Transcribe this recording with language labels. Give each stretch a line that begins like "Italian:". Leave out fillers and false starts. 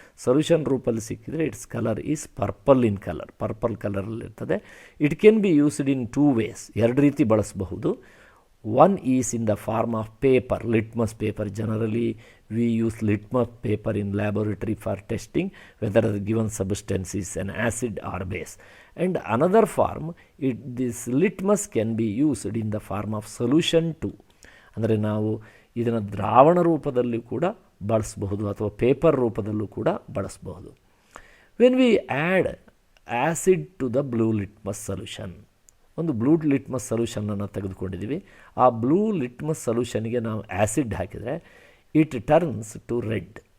Kannada: Solution ರೂಪದಲ್ಲಿ ಸಿಕ್ಕಿದರೆ
English: It's colour is purple ಕಲರಲ್ಲಿರ್ತದೆ. It can be used in 2 ways,
Kannada: 2 ರೀತಿ ಬಳಸಬಹುದು.
English: One is in the form of paper, litmus paper. Generally we use litmus paper in laboratory for testing whether the given substance is an acid or base. And another form, this litmus can be used in the form of solution too.
Kannada: ಅಂದರೆ ನಾವು ಇದನ್ನು ದ್ರಾವಣ ರೂಪದಲ್ಲಿ ಕೂಡ ಬಳಸಬಹುದು ಅಥವಾ paper ರೂಪದಲ್ಲೂ ಕೂಡ ಬಳಸಬಹುದು.
English: when we add acid to the blue litmus solution,
Kannada: ಒಂದು ಬ್ಲೂ ಲಿಟ್ಮಸ್ ಸೊಲ್ಯೂಷನನ್ನು ತೆಗೆದುಕೊಂಡಿದ್ದೀವಿ. ಆ ಬ್ಲೂ ಲಿಟ್ಮಸ್ ಸೊಲ್ಯೂಷನ್ಗೆ ನಾವು ಆ್ಯಸಿಡ್ ಹಾಕಿದರೆ
English: It turns to red.